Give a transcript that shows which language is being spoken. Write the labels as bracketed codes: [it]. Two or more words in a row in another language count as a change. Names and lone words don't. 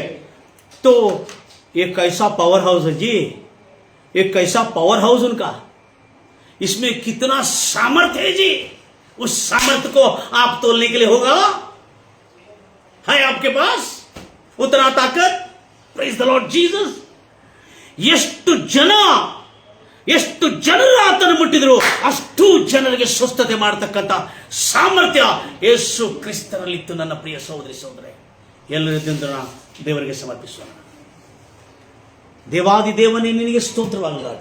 [hi] तो ये कैसा [en] power house [hi] है जी, ये कैसा [en] power house [hi] उनका, इसमें कितना सामर्थ्य है जी. उस सामर्थ्य को आप तोलने के लिए होगा, है आपके पास उतना ताकत. [en] Praise the Lord Jesus. [kn] ಎಷ್ಟು ಎಷ್ಟು ಜನರು ಆತನ ಮುಟ್ಟಿದ್ರು ಅಷ್ಟು ಜನರಿಗೆ ಸ್ವಸ್ಥತೆ ಮಾಡತಕ್ಕಂಥ ಸಾಮರ್ಥ್ಯ ಯೇಸು ಕ್ರಿಸ್ತನಲ್ಲಿತ್ತು. ನನ್ನ ಪ್ರಿಯ ಸಹೋದರಿ ಸಹೋದರೇ, ಎಲ್ಲರಿದ್ದ ದೇವರಿಗೆ ಸಮರ್ಪಿಸೋಣ. ದೇವಾದಿ ದೇವನೇ ನಿನಗೆ ಸ್ತೋತ್ರವಾಗಲಿ ರಾಜ.